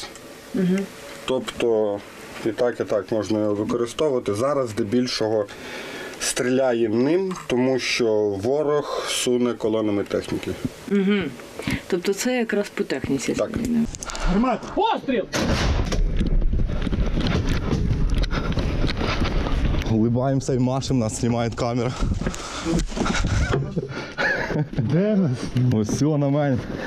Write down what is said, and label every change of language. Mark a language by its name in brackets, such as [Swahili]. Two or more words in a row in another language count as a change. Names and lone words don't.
[Ukrainian] Тобто і так можна його використовувати. Зараз здебільшого стріляє ним, тому що ворог суне колонами техніки. Тобто це якраз по техніці. Так. Постріл! [Russian] Улыбаемся и машем, нас снимает камера. Вот все нормально.